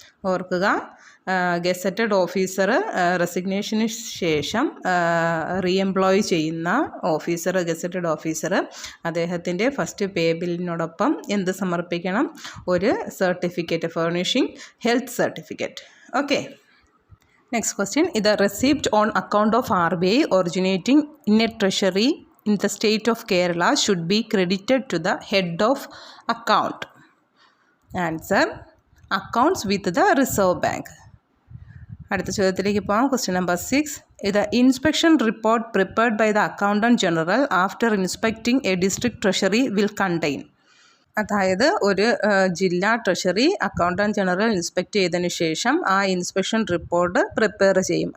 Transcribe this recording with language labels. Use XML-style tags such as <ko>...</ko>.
<ml>ഓർക്കുക, gazetted officer resignation ശേഷം re employ ചെയ്യുന്ന ഓഫീസർ, ഗസറ്റഡ് ഓഫീസർ അദ്ദേഹത്തിൻ്റെ ഫസ്റ്റ് പേ ബില്ലിനോടൊപ്പം എന്ത് സമർപ്പിക്കണം?</ml> <en>ഒരു certificate, furnishing health certificate. Okay, next question: ഇത് receipt on account of RBI originating in a treasury in the state of Kerala should be credited to the head of account. Answer: accounts with the Reserve Bank.</en> <ml>അടുത്ത ചോദ്യത്തിലേക്ക് പോകാം.</ml> <en>Question number 6: ഇത് inspection report prepared by the accountant general after inspecting a district treasury will contain.</en> <ml>അതായത് ഒരു ജില്ലാ treasury accountant general inspect ചെയ്തതിന് ശേഷം ആ ഇൻസ്പെക്ഷൻ റിപ്പോർട്ട് പ്രിപ്പയർ ചെയ്യും.</ml>